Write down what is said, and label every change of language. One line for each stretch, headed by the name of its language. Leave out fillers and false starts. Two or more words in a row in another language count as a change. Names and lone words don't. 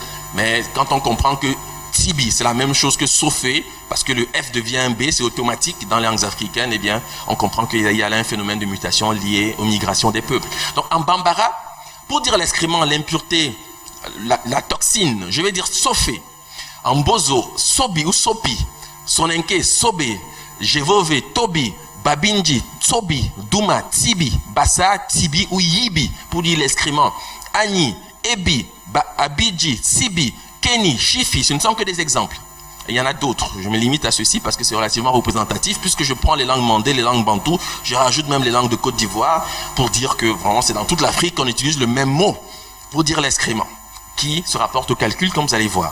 French: Mais quand on comprend que Tibi, c'est la même chose que Sofé, parce que le F devient un B, c'est automatique dans les langues africaines, eh bien, on comprend qu'il y a là un phénomène de mutation lié aux migrations des peuples. Donc, en Bambara, pour dire l'excrément, l'impureté, la toxine, je vais dire Sofé. En Bozo, Sobi ou Sopi, Sonenke, Sobé, Jevove, Tobi, Babinji, Tsobi, Douma, Tibi, Bassa, Tibi ou Yibi, pour dire l'excrément. Ani, Ebi, Abidji, Sibi, Keni, Chifi, ce ne sont que des exemples. Et il y en a d'autres. Je me limite à ceci parce que c'est relativement représentatif. Puisque je prends les langues mandées, les langues bantoues, je rajoute même les langues de Côte d'Ivoire pour dire que vraiment c'est dans toute l'Afrique qu'on utilise le même mot pour dire l'excrément, qui se rapporte au calcul comme vous allez voir.